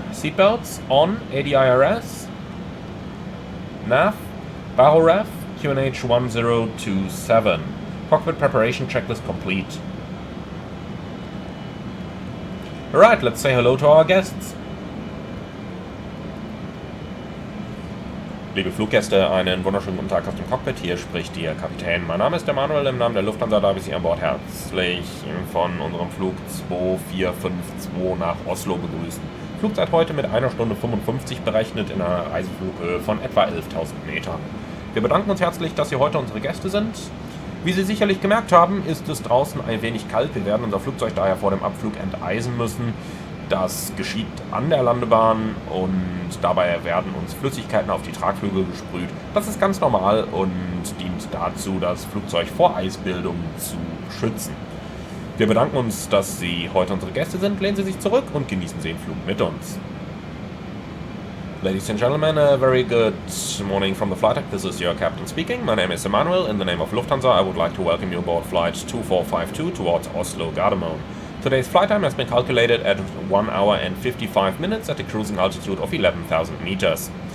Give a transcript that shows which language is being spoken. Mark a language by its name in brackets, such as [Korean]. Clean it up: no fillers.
[English] Seatbelts on. ADIRS. nav. Barrel ref. QNH 1027. Cockpit preparation checklist complete. Alright, let's say hello to our guests. [German] Liebe Fluggäste, einen wunderschönen guten Tag aus dem Cockpit. Hier spricht Ihr Kapitän. Mein Name ist der Manuel. Im Namen der Lufthansa darf ich Sie an Bord herzlich von unserem Flug 2452 nach Oslo begrüßen. Flugzeit heute mit 1 Stunde 55 berechnet in einer Reiseflughöhe von etwa 11.000 Metern. Wir bedanken uns herzlich, dass Sie heute unsere Gäste sind. Wie Sie sicherlich gemerkt haben, ist es draußen ein wenig kalt. Wir werden unser Flugzeug daher vor dem Abflug enteisen müssen. Das geschieht an der Landebahn und dabei werden uns Flüssigkeiten auf die Tragflügel gesprüht. Das ist ganz normal und dient dazu, das Flugzeug vor Eisbildung zu schützen. Wir bedanken uns, dass Sie heute unsere Gäste sind. Lehnen Sie sich zurück und genießen Sie den Flug mit uns. [English] Ladies and gentlemen, a very good morning from the flight deck. This is your captain speaking. My name is Emmanuel. In the name of Lufthansa, I would like to welcome you aboard flight 2452 towards Oslo Gardermoen. Today's flight time has been calculated at 1 hour and 55 minutes at a cruising altitude of 11,000 meters.